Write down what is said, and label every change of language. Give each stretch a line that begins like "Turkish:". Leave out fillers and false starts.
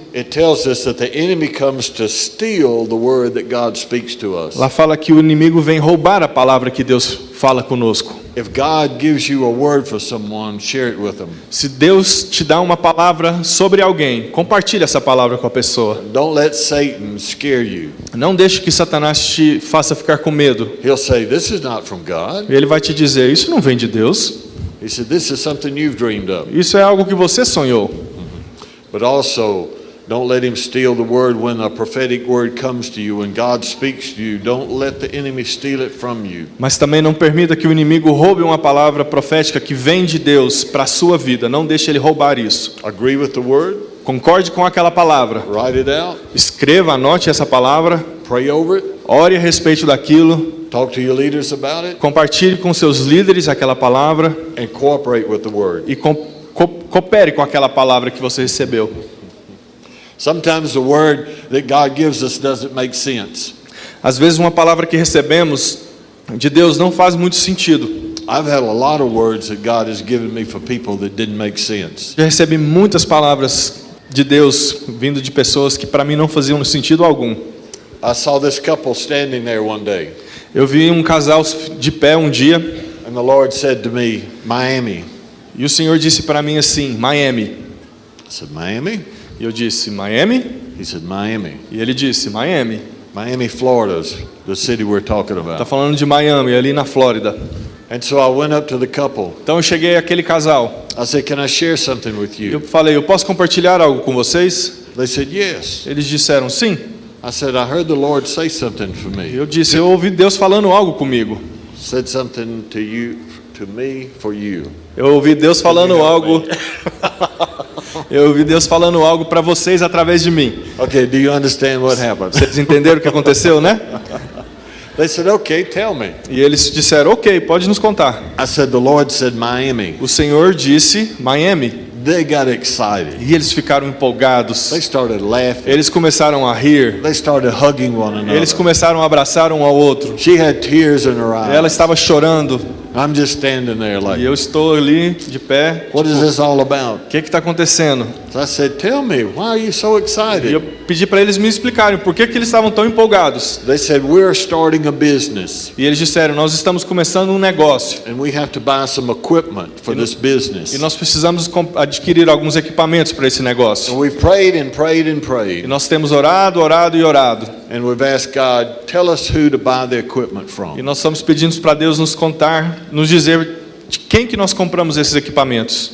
English: it tells us that the enemy comes to steal the word that God speaks to us.
Portuguese: lá fala que o inimigo vem roubar a palavra que Deus fala conosco.
English: If God gives you a word for someone, share it with them.
Portuguese: Se Deus te dá uma palavra sobre alguém, compartilhe essa palavra com a pessoa.
English: Don't let Satan scare you.
Portuguese: Não deixe que Satanás te faça ficar com medo.
English: He'll say, "This is not from God."
Portuguese: Ele vai te dizer, isso não vem de Deus.
English: He said, "This is something you've dreamed up."
Portuguese: Isso é algo que você sonhou.
English: But also, don't let him steal the word when a prophetic word comes to you, when God speaks to you. Don't let the enemy steal it from you.
Portuguese: Mas também não permita que o inimigo roube uma palavra profética que vem de Deus para a sua vida. Não deixe ele roubar isso.
English: Agree with the word,
Portuguese: Concorde com aquela palavra.
English: write it out,
Portuguese: Escreva, anote essa palavra.
English: pray over it,
Portuguese: Ore a respeito daquilo.
English: talk to your leaders about it,
Portuguese: Compartilhe com seus líderes aquela palavra.
English: and cooperate with the word.
Portuguese: E coopere com aquela palavra que você recebeu.
English: Sometimes the word that God gives us doesn't make sense.
Portuguese: Às vezes uma palavra que recebemos de Deus não faz muito sentido.
English: I've had a lot of words that God has given me for people that didn't make sense.
Portuguese: Já recebi muitas palavras de Deus vindo de pessoas que para mim não faziam sentido algum.
English: I saw this couple standing there one day,
Portuguese: Eu vi um casal de pé um dia
English: and the Lord said to me, "Miami."
Portuguese: e o Senhor disse para mim assim, Miami.
English: I said, "Miami?"
Portuguese: E eu disse, Miami?
English: He said, "Miami."
Portuguese: E ele disse, Miami.
English: Miami, Florida's the city we're talking
Portuguese: Tá
English: about.
Portuguese: falando de Miami, ali na Flórida.
English: And so I went up to the couple.
Portuguese: Então eu cheguei àquele casal.
English: I said, "Can I share something with
Portuguese: Eu
English: you?"
Portuguese: falei, eu posso compartilhar algo com vocês?
English: They said, "Yes."
Portuguese: Eles disseram sim.
English: I said, "I heard the Lord say something for me."
Portuguese: Eu disse, eu ouvi Deus falando algo comigo.
English: Said something to you, to me, for you.
Portuguese: Eu ouvi Deus falando algo. Eu ouvi Deus falando algo para vocês através de mim.
English: Okay, do you understand what happened?
Portuguese: Vocês entenderam o que aconteceu, né?
English: They said, "Okay, tell me."
Portuguese: E eles disseram, ok, pode nos contar.
English: I said, "The Lord said Miami."
Portuguese: O Senhor disse Miami.
English: They got excited.
Portuguese: E eles ficaram empolgados.
English: They started laughing.
Portuguese: Eles começaram a rir.
English: They started hugging one another.
Portuguese: Eles começaram a abraçar um ao outro.
English: She had tears in her eyes.
Portuguese: Ela estava chorando.
English: I'm just standing there
Portuguese: E
English: like,
Portuguese: eu estou ali de pé.
English: what is this all about?
Portuguese: O que está acontecendo?
English: So I said, "Tell me, why are you so
Portuguese: E eu
English: excited?"
Portuguese: pedi para eles me explicarem por que eles estavam tão empolgados.
English: They said, "We're starting a business,
Portuguese: E eles disseram, nós estamos começando um negócio.
English: and we have to buy some equipment for this business."
Portuguese: E nós precisamos adquirir alguns equipamentos para esse
English: And
Portuguese: negócio.
English: we prayed and prayed and
Portuguese: E
English: prayed,
Portuguese: nós temos orado, orado e orado.
English: and we've asked God, "Tell us who to buy the equipment
Portuguese: E
English: from."
Portuguese: nós estamos pedindo para Deus nos contar, nos dizer de quem que nós compramos esses equipamentos.